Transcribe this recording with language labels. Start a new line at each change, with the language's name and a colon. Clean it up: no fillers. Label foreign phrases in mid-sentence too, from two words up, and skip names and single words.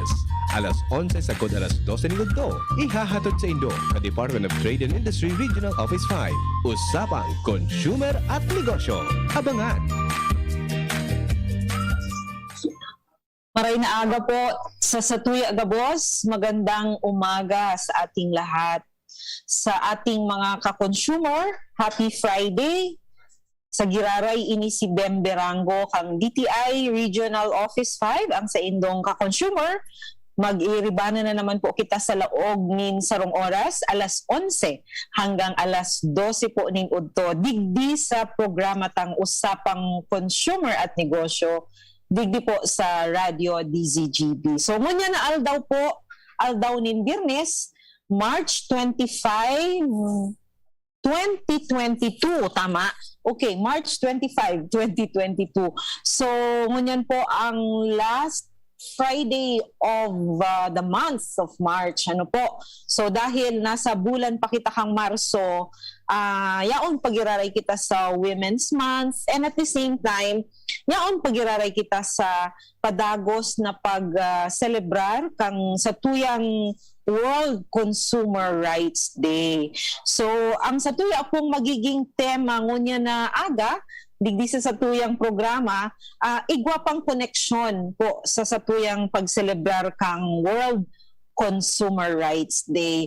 Bikol: Alas 11 sa kod alas 12 ning udto. Ihahatod sa Indo ka Department of Trade and Industry Regional Office 5. Usapang Consumer at Negosyo. Abangan! Maray na aga po sa Satuya Agabos.
Filipino: Magandang umaga sa ating lahat. Sa ating mga ka-consumer,
English: happy Friday.
Bikol: Sa Giraray ini si Bem Berango kang DTI Regional Office 5 ang sa indong ka-consumer. Mag-iribana na naman po kita sa laog nin sarong oras, alas 11 hanggang alas 12 po nin udto. Digdi sa programa tang Usapang Consumer at Negosyo. Digdi po sa Radio DZGB. So ngunya na aldaw po, aldaw nin Biyernes, March 25, 2022, tama?
English: Okay, March 25, 2022. So,
Bikol: ngunyan po ang
English: last Friday of the month of March.
Bikol: Ano po? So, dahil nasa bulan pa kita kang Marso, yaon pagiraray kita sa Women's Month
English: and at the same time,
Bikol: yaon pagiraray kita sa padagos na pag-celebrar kang sa tuyang World Consumer Rights Day. So, ang satuya pong magiging tema ngunya na aga, digdi sa satuyang programa, igwapang koneksyon po sa satuyang pag-celebrar kang World Consumer Rights Day.